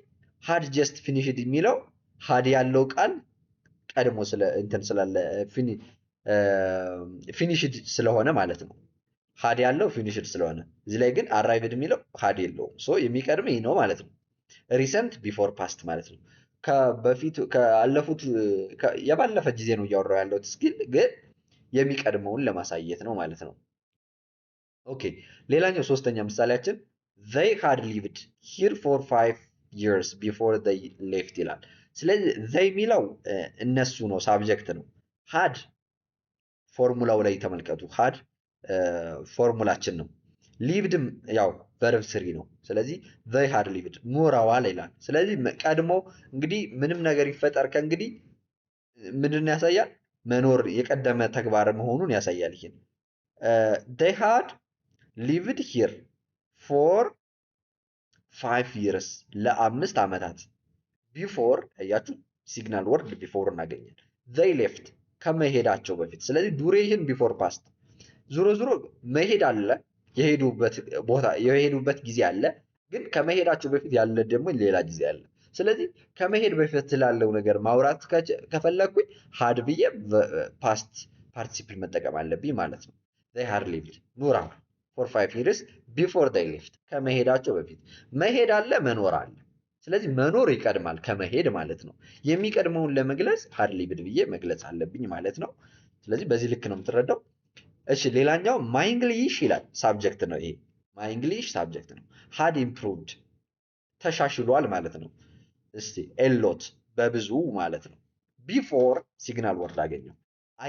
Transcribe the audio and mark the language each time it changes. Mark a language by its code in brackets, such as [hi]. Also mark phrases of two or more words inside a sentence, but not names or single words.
[en] had just finished [am] የሚለው ሃድ ያለው ቃል ቀድሞ ስላለ ፊኒሽድ ስለሆነ ማለት ነው። ሃድ ያለው ፊኒሽድ ስለሆነ እዚህ ላይ ግን አራይቭድ የሚለው ሃድ የለውም። ሶ የሚቀድም ይህ ነው ማለት ነው። [en] recent before past [am] ማለት ነው። በፊቱ ካለፉት የባለፈ ጊዜ ነው እያወራው ያለሁት ስኪል ግን የሚቀድመውን ለማሳየት ነው ማለት ነው። ኦኬ ሌላኛው ሶስተኛ ምሳሌያችን [en] they had lived here for 5 years before they left [am] ይላል። ስለዚህ they የሚለው እነሱ ነው፣ ሳብጀክት ነው። had ፎርሙላው ላይ ተመልከቱ። had ፎርሙላችን ነው። lived ያው ቨርብ ስሪ ነው። ስለዚህ [en] they had lived [am] ኖረዋል ይላል። ስለዚህ ቀድሞ እንግዲህ ምንም ነገር ይፈጠር ከእንግዲህ ምንድን ያሳያል? መኖር የቀደመ ተግባር መሆኑን ያሳያል። ይሄን [en] they had lived here for 5 years [am] ለ5 ዓመታት ቢፎር ያያችሁ [en] signal word [am] ቢፎር እናገኛለን። [en] they left [am] ከመሄዳቸው በፊት። ስለዚህ [en] duration before past [am] ዙሮ መሄድ አለ፣ የሄዱበት ጊዜ አለ፣ ግን ከመሄዳቸው በፊት ያለ ደግሞ ሌላ ጊዜ አለ። ስለዚህ ከመሄድ በፊት ስላለው ነገር ማውራት ከፈለኩኝ ሃድ ብዬ [en] past participle [am] መጠቀም አለብኝ ማለት ነው። [en] they had lived [am] ኖረዋል [en] for 5 years before they left [am] ከመሄዳቸው በፊት። መሄድ አለ፣ መኖር አለ። ስለዚህ መኖር ይቀድማል ከመሄድ ማለት ነው። የሚቀድመውን ለመግለጽ [en] had lived [am] ብዬ መግለጽ አለብኝ ማለት ነው። ስለዚህ በዚህ ልክ ነው የምትረዳው። እሺ ሌላኛው [en] my English [am] ይላል። ሳብጀክት ነው ይሄ። ማይ እንግሊሽ ሳብጀክት ነው። [en] had improved [am] ተሻሽሏል ማለት ነው። እስቲ ኤሎት በብዙ ማለት ነው። [en] before signal word [am] አገኘው። አይ